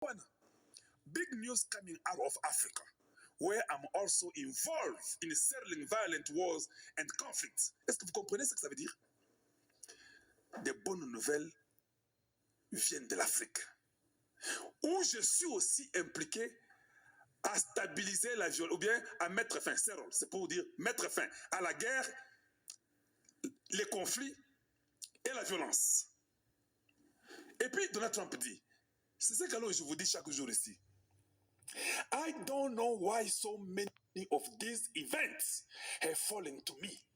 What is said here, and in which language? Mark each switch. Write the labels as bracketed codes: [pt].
[en] One big news coming out of Africa, where I'm also involved in settling violent wars and conflicts. [fr] Est-ce que vous comprenez ce que ça veut dire? Des bonnes nouvelles viennent de l'Afrique, où je suis aussi impliqué à stabiliser la violence, ou bien à mettre fin, c'est pour dire mettre fin à la guerre, les conflits et la violence. Et puis Donald Trump dit, c'est ce que je vous dis chaque jour ici. [en] I don't know why so many of these events have fallen to me.